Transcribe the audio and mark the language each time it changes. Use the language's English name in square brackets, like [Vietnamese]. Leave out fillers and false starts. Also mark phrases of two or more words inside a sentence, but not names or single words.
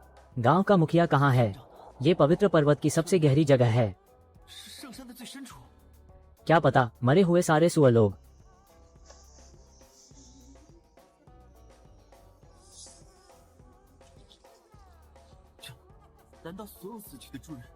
[Hindi] गांव का मुखिया कहाँ है? ये पवित्र पर्वत की सबसे गहरी जगह है। [Chinese] 圣山的最深处。 [Hindi] क्या पता, मरे हुए सारे सुअर लोग। [Chinese] 难道所有死去的猪人？